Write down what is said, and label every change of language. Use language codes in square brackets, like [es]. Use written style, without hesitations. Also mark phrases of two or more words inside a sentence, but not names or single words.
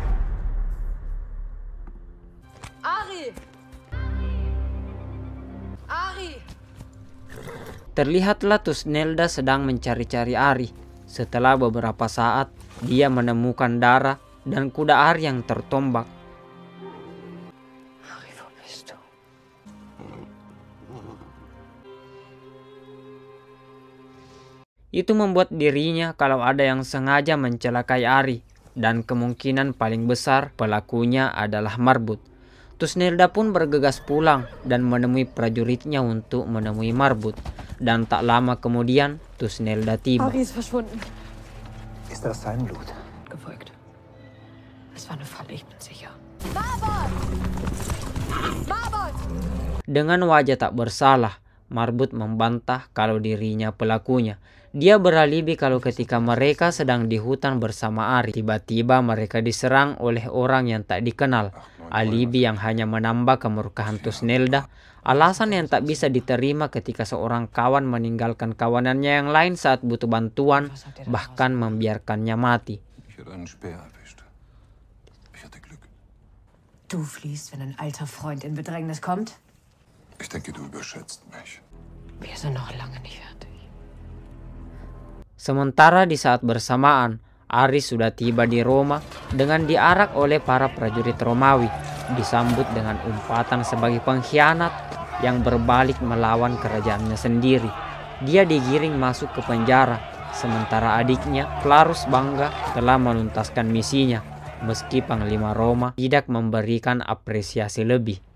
[id] Ari! Ari! Terlihatlah Tusnelda sedang mencari-cari Ari. Setelah beberapa saat, dia menemukan darah dan kuda Ari yang tertombak. [de] Ari, wo bist du? [id] Itu membuat dirinya kalau ada yang sengaja mencelakai Ari, dan kemungkinan paling besar pelakunya adalah Marbut. Tusnelda pun bergegas pulang dan menemui prajuritnya untuk menemui Marbut. Dan tak lama kemudian Tusnelda tiba. [de] Ari ist verschwunden. Ist das sein Blut? Gefolgt. Es war eine Falle, ich bin sicher. Marbot! Marbot! [id] Dengan wajah tak bersalah, Marbut membantah kalau dirinya pelakunya. Dia beralibi kalau ketika mereka sedang di hutan bersama Ari, tiba-tiba mereka diserang oleh orang yang tak dikenal. Alibi yang hanya menambah kemurkaan Tusnelda. Alasan yang tak bisa diterima ketika seorang kawan meninggalkan kawanannya yang lain saat butuh bantuan, bahkan membiarkannya mati. [de] Du fliehst, wenn ein alter Freund in Bedrängnis kommt? Ich denke, du überschätzt mich. Wir sind noch lange nicht fertig. [id] Sementara di saat bersamaan, Ari sudah tiba di Roma dengan diarak oleh para prajurit Romawi, disambut dengan umpatan sebagai pengkhianat yang berbalik melawan kerajaannya sendiri. Dia digiring masuk ke penjara, sementara adiknya, Flarus, bangga telah menuntaskan misinya, meski Panglima Roma tidak memberikan apresiasi lebih.